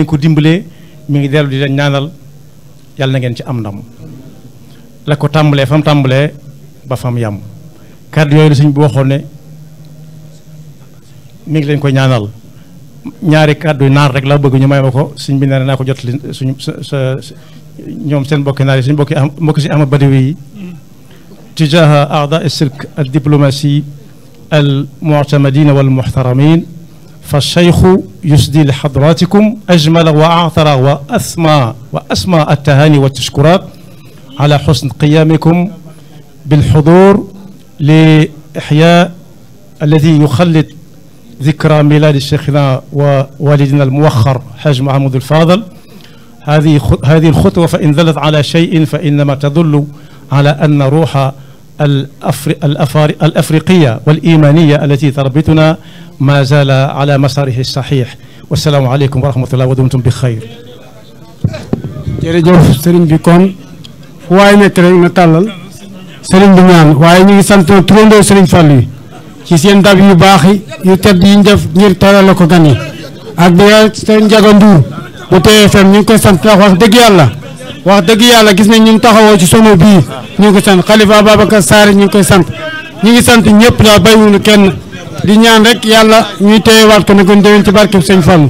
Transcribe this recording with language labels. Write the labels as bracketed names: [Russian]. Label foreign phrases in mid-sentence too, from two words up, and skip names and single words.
[Wolof] ko dimbalee mi ngi dellu di leen ñaanal yàlla na ngeen ci am ndam la ko tàmbalee fa mu tàmbalee ba fa mu yam kàddu yooyu la sëñ bi waxoon ne mi ngi leen koy ñaanal ñaari kàddu naar rek laa bëgg ñu may ma ko sëñ bi nee na naa ko jot li suñu sa ñoom seen mbokki naar yi suñu mbokki si Ahmad Badawi yi [Arabic] تجاه أعضاء السلك الدبلوماسي المعتمدين والمحترمين فالشيخ يسدي لحضراتكم أجمل وأعطر وأسمى التهاني والتشكرات على حسن قيامكم بالحضور لإحياء الذي يخلد ذكرى ميلاد شيخنا ووالدنا الموخر حاج محمود الفاضل. هذه الخطوة فإن دلت على شيء فإنما تدل على أن روح الأفريقية والإيمانية التي تربطنا ما زال على مساره الصحيح. والسلام عليكم ورحمة الله ودمتم بخير. [Wolof] jërëjëf sëriñ bi kon fu waay nekk rek na tàllal sëriñ bi ñaan waaye ñu ngi sant turandoo sëriñ Fallu yi ci seen dab yu baax yi yu tedd yi ñu def ngir teral la ko gan yi ak bi sëriñ Njaga Nduur bu TFM ñu ngi koy sant ndax wax dëgg yàlla gis nañ ñu ngi taxawoo ci sono bii ñu ngi koy sant Xalifa Ababacar Sarr ñu ngi koy sant ñu ngi sant ñëpp daal bàyyiwuñu kenn di ñaan rek yàlla ñuy teewaat ko ne ko déwén ci barkeb sëñ Fallu.